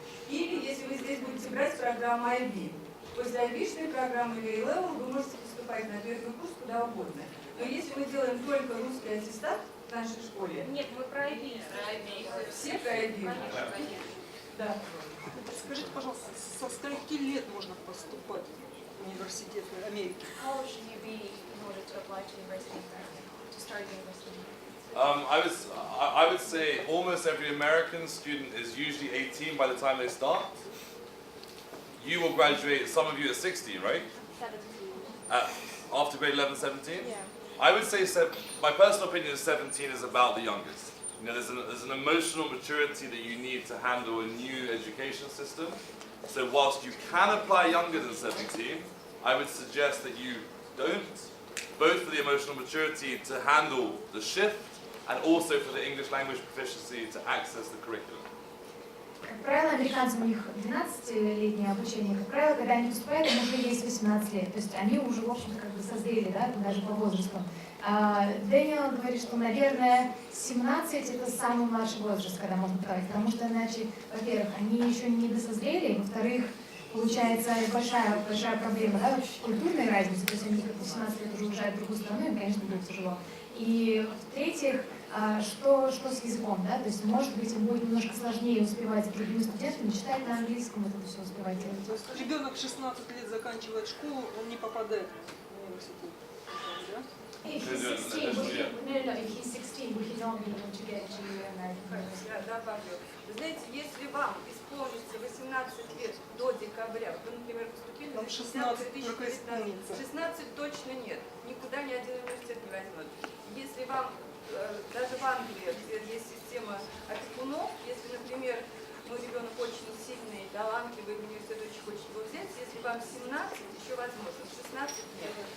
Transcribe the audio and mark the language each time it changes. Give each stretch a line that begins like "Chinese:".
Russian: Или, если вы здесь будете брать программу IB, после IB-шной программы или A-Level вы можете поступать на первый курс куда угодно. Но если мы делаем только русский аттестат в нашей школе... Нет, мы про IB. Все про IB. Конечно, конечно. Да. Скажите, пожалуйста, со скольки лет можно поступать в университет Америки?
English: How should you be in order to apply to university in America, to start university? I would say almost every American student is usually 18 by the time they start. You will graduate, some of you at 60, right? 17. After grade 11, 17? Yeah. I would say, my personal opinion is 17 is about the youngest. You know, there's an emotional maturity that you need to handle a new education system. So whilst you can apply younger than 17, I would suggest that you don't, both for the emotional maturity to handle the shift and also for the English language proficiency to access the curriculum.
Russian: как правило, американцы, у них 12-летнее обучение, как правило, когда они поступают, им уже есть 18 лет, то есть они уже, в общем-то, как бы созрели, да, даже по возрасту. Дэниел говорит, что, наверное, 17 это самый младший возраст, когда можно подавать, потому что иначе, во-первых, они еще не досозрели, во-вторых, получается большая проблема, да, культурной разницы, то есть они как бы 18 лет уже уезжают в другую страну, им, конечно, будет тяжело. И в-третьих, что с языком, да, то есть, может быть, им будет немножко сложнее успевать с другими студентами, читать на английском, это все успевать делать. То есть ребенок 16 лет заканчивает школу, он не попадает в университет, да?
English: If he's 16, if he's 16, we don't be able to get to American.
Russian: Я добавлю. Вы знаете, если вам исполнится 18 лет до декабря, вы, например, поступили на 16 2019, 16 точно нет, никуда ни один университет не возьмет. Если вам, даже в Англии, где есть система опекунов, если, например, мой ребенок очень сильный, талантливый, университет очень хочет его взять, если вам 17, еще возможно, 16 нет.